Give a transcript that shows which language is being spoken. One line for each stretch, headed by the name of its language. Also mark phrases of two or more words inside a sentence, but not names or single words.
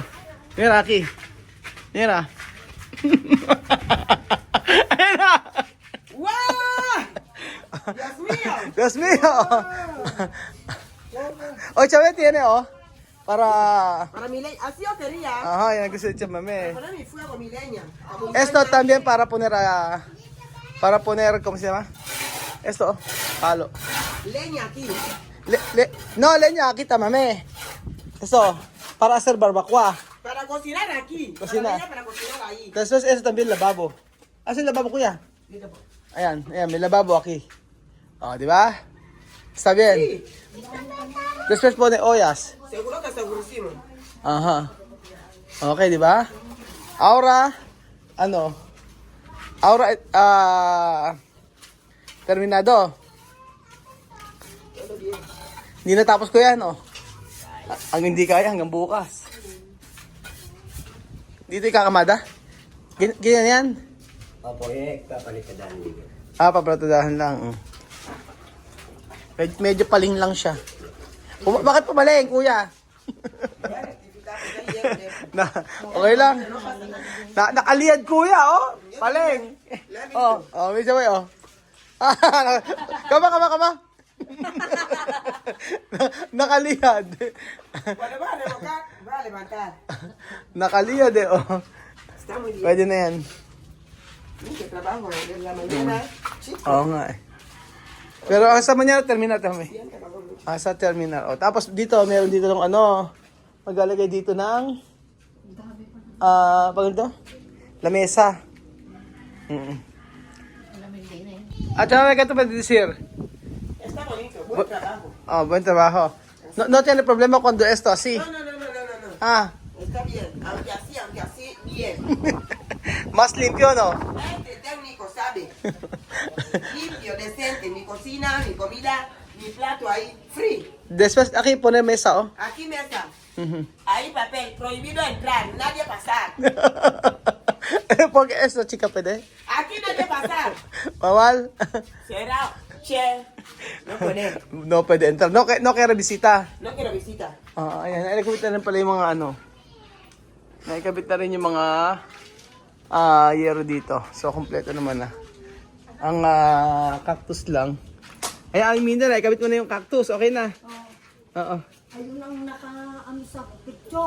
Spanish: Mira aquí. Mira. Mira. ¡Wow! ¡Dios mío! Dios mío. O, Chame tiene, oh. Para... Para mi leña, así yo quería. Ajá,
Filipino: yan ang gusto niya, mami.
Spanish: Poner mi fuego, mi leña. Esto también para poner ¿cómo se llama? Esto, palo. Leña aquí. No, leña, aquí está, mami. Esto, para hacer barbacoa. Para cocinar aquí. Cocinar. Para cocinar ahí. Después, eso también lavabo.
Filipino: Asa yung lavabo, kuya? Dito po. Ayan, may
Spanish: lavabo aquí.
Filipino: O, di ba?
Spanish: Está bien. Sí, Después pone ollas. seguro que segurísimo.
Filipino: Aha. Okay, di ba?
Spanish: Ahora, terminado.
Filipino: Hindi natapos ko yan, oh. Ang hindi kaya hanggang bukas. Dito ikakamada? Ganyan yan? Opo, papalitadan niyo. Papalatadan lang. Medyo paling lang siya. Bakit pumaling, kuya? Okay lang. Nakaliyad, kuya, oh. Paling. May sabay, oh. Kama. Nakaliyad.
Spanish: Bueno, va a levantar.
Filipino: Nakaliyad, oh.
Spanish: Está muy bien.
Filipino: Pwede na yan.
Spanish: Que trabajo en la mañana. Chico.
Filipino: Oo nga, eh. Pero ang sa Manila, terminal kami. Sa terminal. O, tapos dito, meron dito ng ano, maglalagay dito ng, pag ito? Lamesa. At saka may ganito pa dito, sir.
Spanish: Está bonito, buen trabajo. Oh, buen trabajo. No tiene problema cuando esto así. No, no, no, no, no, no, no. Ah, Está bien, aunque así, bien. más limpio, ¿no? Este técnico sabe. Limpio, decente, mi cocina, mi comida, mi plato ahí, free. Después, aquí poner mesa, oh. Aquí mesa, Ujú. ahí papel, prohibido entrar, nadie pasar. Porque esto, chica, pwede. Aquí nadie pasar.
Filipino: Bawal.
Spanish: Será, che. No puede. No pwede entrar. No quiero bisita. No quiero visita.
Filipino: Ayan. Nakikabit na rin pala yung mga ano. Nakikabit na rin yung mga yero dito. So, kompleto naman na. Ang cactus lang. Ay,
English: I mean
Filipino: na, nakikabit mo na yung cactus. Okay na. Oo. Ayun ang naka-ano sa picture.